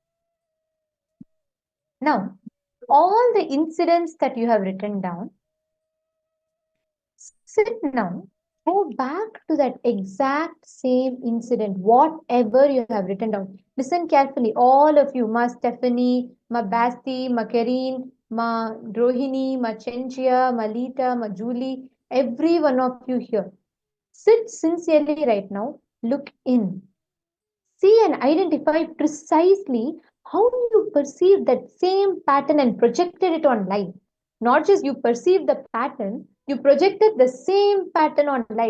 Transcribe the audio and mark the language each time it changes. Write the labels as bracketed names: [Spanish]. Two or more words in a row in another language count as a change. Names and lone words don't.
[English] Now, all the incidents that you have written down, sit now, go back to that exact same incident, whatever you have written down. Listen carefully, all of you, Ma Stephanie, Ma Basti, Ma Karine, Ma Rohini, Ma Chenchia, Ma Lita, Ma Julie, every one of you here. Sit sincerely right now, look in. See and identify precisely how you perceive that same pattern and projected it on life. Not just you perceive the pattern, you projected the same pattern on life.